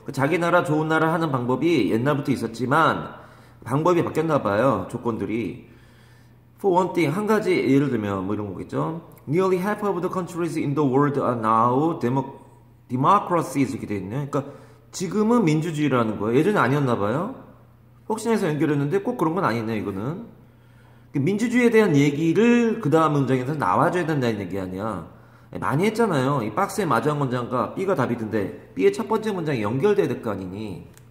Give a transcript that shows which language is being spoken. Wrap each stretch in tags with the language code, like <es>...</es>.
<ko>자기 나라 좋은 나라 하는 방법이 옛날부터 있었지만 방법이 바뀌었나 봐요. 조건들이.</ko> <en>For one thing,</en> <ko>한 가지 예를 들면 뭐 이런 거겠죠.</ko> <en>Nearly half of the countries in the world are now democracies</en> <ko>이렇게 돼 있네요. 그러니까 지금은 민주주의라는 거예요. 예전에 아니었나 봐요. 혹시나해서 연결했는데 꼭 그런 건 아니네요. 이거는. 민주주의에 대한 얘기를 그 다음 문장에서 나와줘야 된다는 얘기 아니야. 많이 했잖아요. 이 박스에 마주한 문장과 B가 답이던데 B의 첫 번째 문장이 연결돼야 될 거 아니니.</ko>